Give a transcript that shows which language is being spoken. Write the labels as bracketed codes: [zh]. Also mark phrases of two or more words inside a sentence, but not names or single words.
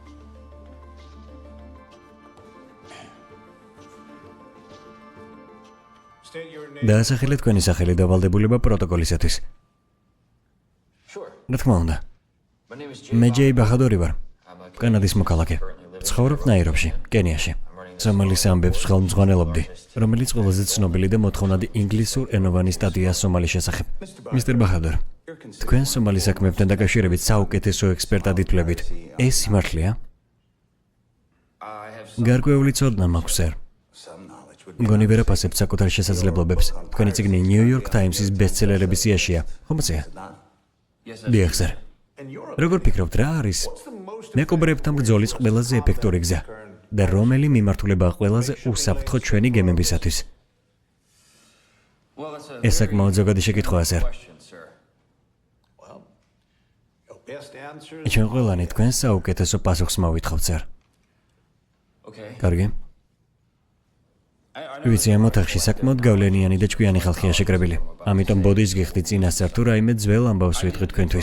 [ka] დაასახელეთ თქვენი სახელი დავალდებულება პროტოკოლისათვის. [en] Sure. [ka] რა თქმა უნდა. [en] My name is [ka] მე ჯეი ბახადორი ვარ. კანადის მოქალაქე. ცხოვრობ ნაირობში, კენიაში. სომალის ამბებს ხელმძღვანელობდი, რომელიც ყველაზე ცნობილი და მოთხოვნადი ინგლისურ ენოვანი სტატია სომალის შესახებ. მისტერ ბახადორ, თქვენ სომალის საქმეებთან დაკავშირებით საუკეთესო ექსპერტად ითვლებით. ეს სიმართლეა? [en] I have [ka] გარკვეული ცოდნა მაქვს, სერ. მგონი ვერაფასებთ საკუთარ შესაძლებლობებს. თქვენი წიგნი New York Times-ის ბესტსელერების სიაშია, ხომწია? დიახ, სერ. როგორ ფიქრობთ, რა არის მეკობრეებთან ბრძოლის ყველაზე ეფექტური გზა და რომელი მიმართულებაა ყველაზე უსაფრთხო ჩვენი გემებისათვის? [en] well, that's a [ka] ეს საკმაოდ ზოგადი შეკითხვაა, სერ. [en] question, sir. [ka] ჩვენ ყველანი თქვენს საუკეთესო პასუხს მოვითხოვთ, სერ. [en] Okay. [ka] კარგი? [en] I [ka] ვიცი, ამ ოთახში საკმაოდ გავლენიანი და ჭკვიანი ხალხია შეკრებილი. ამიტომ ბოდის გიხდი წინასწარ თუ რაიმე ძველ ამბავს ვიტყვი თქვენთვის.